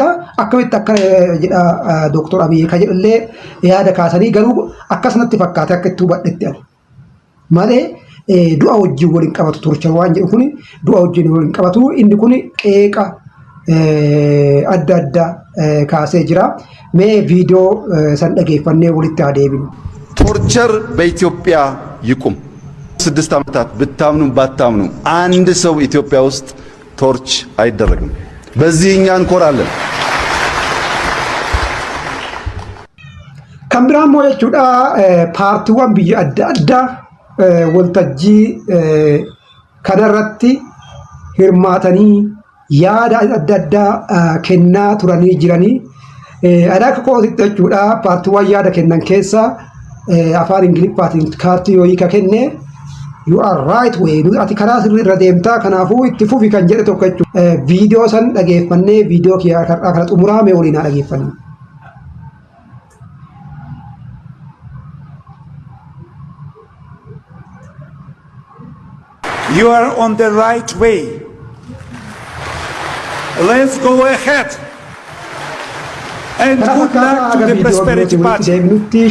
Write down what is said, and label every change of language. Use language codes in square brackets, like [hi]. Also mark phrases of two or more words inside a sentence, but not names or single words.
[om] Akkamitti akka jedha Dooktor Abiy ka jedhallee yaada kaasanii garuu akkasumatti fakkaate akka itti hubadhetti ani. Malee du'a wajjin waliin qabatu Torchar waan jedhu kuni du'a wajjin waliin qabatu inni kuni qeeqa adda addaa kaasee jira. Mee viidiyoo san dhageeffannee walitti haa deebinu. [am] ቶርቸር በኢትዮጵያ ይቁም። 6 ዓመታት ብታምኑም ባታምኑም አንድ ሰው ኢትዮጵያ ውስጥ ቶርች አይደረግም። በዚህ እኛ እንኮራለን። [om] Kan biraan immoo jechuudha paartiiwwan biyya adda addaa waltajjii kanarratti hirmaatanii yaada adda addaa kennaa turanii jiranii. Akka kootitti jechuudha paartiiwwan yaada kennan keessaa afaan Ingiliffaatiin kaartii yoo hiika kenne [en] you are right way [om] ati karaa sirrii irra deemtaa kanaafuu itti fufi kan jedhe tokko jechuudha. Viidiyoo san dhageeffannee viidiyoo kana xumuraame waliin haa dhageeffannu. [en] You are on the right way. Let's go ahead. And good luck to the Prosperity Party.